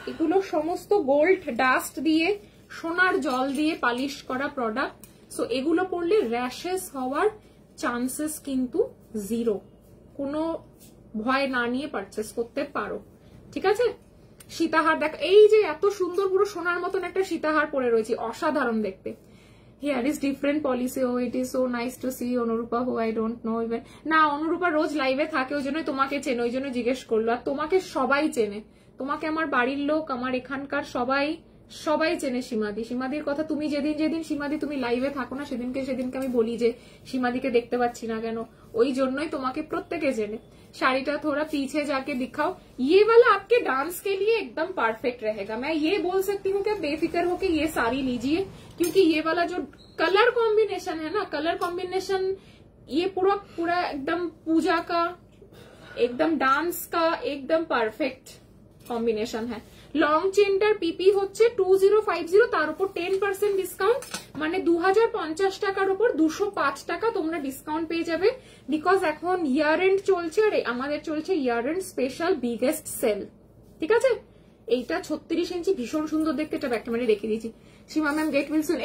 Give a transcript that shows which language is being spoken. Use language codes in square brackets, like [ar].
[bn] এগুলো সমস্ত gold dust দিয়ে, সোনার জল দিয়ে পালিশ করা প্রোডাক্ট। সো এগুলো পড়লে র্যাশেস হওয়ার চান্সেস কিন্তু জিরো। কোনো ভয় না নিয়ে পারচেস করতে পারো, ঠিক আছে? সীতাহার দেখ, এই যে এত সুন্দর পুরো সোনার মতন একটা সীতাহার পরে রয়েছে, অসাধারণ দেখতে। [en] Here is different policy. Oh, it is so nice to see Anurupa, who I don't know even. [bn] না, অনুরূপা রোজ লাইভে থাকে, ওই জন্যই তোমাকে চেনে, ওই জন্য জিজ্ঞেস করলো। আর তোমাকে সবাই চেনে, তোমাকে আমার বাড়ির লোক, আমার এখানকার সবাই চেনে সীমাদি। সীমাদির কথা তুমি যেদিন সীমাদি তুমি লাইভে থাকো না, সেদিনকে আমি বলি যে সীমাদিকে দেখতে পাচ্ছি না কেন, ওই জন্যই তোমাকে প্রত্যেকে চেনে। [hi] শাড়ीটা थोड़ा पीछे जाके दिखाओ, ये वाला आपके डांस के लिए एकदम परफेक्ट रहेगा। मैं ये बोल सकती हूँ कि बेफिक्र होके ये साड़ी लीजिए, क्योंकि ये वाला जो कलर कॉम्बिनेशन है ना, कलर कॉम्बिनेशन ये पूरा एकदम पूजा का, एकदम डांस का एकदम परफेक्ट कॉम्बिनेशन है। [bn] লং চেনটার পিপি হচ্ছে 2050, তার উপর 10% ডিসকাউন্ট, মানে 2050 টাকার উপর 205 টাকা তোমরা ডিসকাউন্ট পেয়ে যাবে। বিকজ এখন ইয়ার এন্ড চলছে, আর আমাদের চলছে ইয়ার এন্ড স্পেশাল বিগেস্ট সেল, ঠিক আছে? এইটা 36 ইঞ্চি, ভীষণ সুন্দর দেখতে। এটা ব্যাকটা মানে রেখে দিয়েছি। সীমা ম্যাম গেট উইলসন।